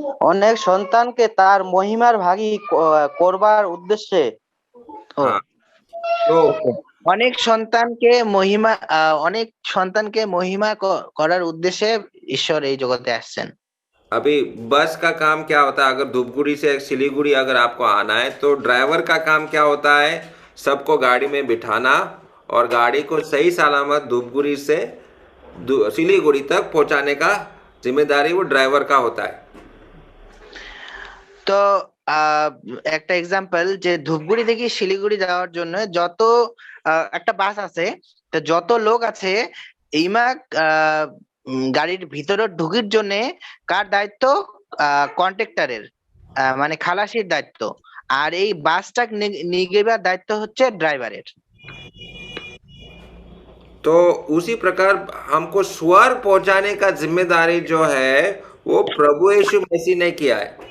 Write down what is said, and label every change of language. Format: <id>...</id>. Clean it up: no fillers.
<bn>অনেক সন্তানকে তার মহিমার ভাগী করবার উদ্দেশ্যে।</bn> <hi>हाँ, तो</hi> <bn>অনেক সন্তানকে মহিমা করার উদ্দেশ্যে ঈশ্বর এই জগতে আসছেন।</bn> <hi>अभी बस का काम क्या होता है? अगर धूपगुड़ी से सिलीगुड़ी अगर आपको आना है तो ड्राइवर का काम क्या होता है? सबको गाड़ी में बिठाना और गाड़ी को सही सलामत धूपगुड़ी से सिलीगुड़ी तक पहुंचाने का जिम्मेदारी वो ड्राइवर का होता है।</hi> <bn>তো একটা এক্সাম্পল যে ধূপগুড়ি থেকে শিলিগুড়ি যাওয়ার জন্য যত একটা বাস আছে, তো যত লোক আছে এইমাক গাড়ির ভিতরে ঢুকির জন্য কার দায়িত্ব? কন্ট্রাক্টরের, মানে খালাসির দায়িত্ব। আর এই বাসটা নিয়ে যাবার দায়িত্ব হচ্ছে ড্রাইভারের।</bn> <hi>तो उसी प्रकार हमको स्वर पहुंचाने का जिम्मेदारी जो है वो प्रभु यीशु मसीह ने किया है।</hi>